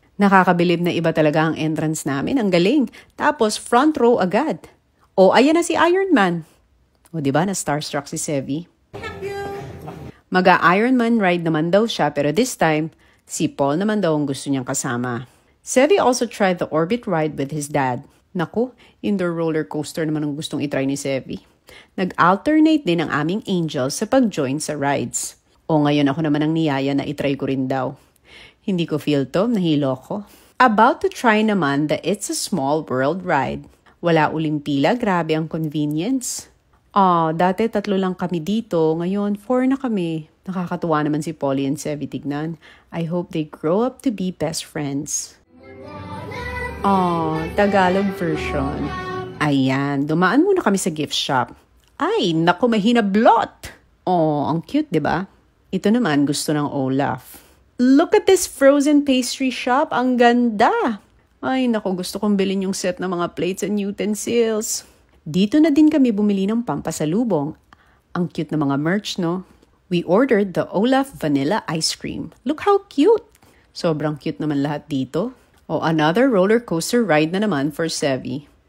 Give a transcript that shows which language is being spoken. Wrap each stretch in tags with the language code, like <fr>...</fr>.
<tl>Nakakabilib na iba talaga ang entrance namin. Ang galing. Tapos front row agad. Ayan na si Iron Man. Diba na starstruck si Sevi? Mag-Ironman ride naman daw siya pero this time, Si Paul naman daw ang gusto niyang kasama.</tl> <en>Sevi also tried the Orbit ride with his dad.</en> <tl>Naku, indoor roller coaster naman ang gustong itry ni Sevi. Nag-alternate din ang aming angels sa pag-join sa rides. O ngayon ako naman ang niyaya na itry ko rin daw. Hindi ko feel to, nahilo ko.</tl> <en>About to try naman the It's a Small World ride.</en> <tl>Wala uling pila, grabe ang convenience. Dati 3 lang kami dito, ngayon 4 na kami. Nakakatuwa naman si Polly and Sevi tignan.</tl> <en>I hope they grow up to be best friends.</en> <tl>Tagalog version. Ayan, dumaan muna kami sa gift shop. Ay, naku, may hinablot. Ang cute, diba? Ito naman gusto ng Olaf.</tl> <en>Look at this frozen pastry shop.</en> <tl>Ang ganda. Ay, naku, gusto kong bilhin yung set ng mga plates and utensils. Dito na din kami bumili ng pampasalubong. Ang cute na mga merch, no?</tl> <en>We ordered the Olaf Vanilla Ice Cream. Look how cute.</en> <tl>Sobrang cute naman lahat dito.</tl> <en>Another roller coaster ride</en> <tl>na naman for Sevi.</tl>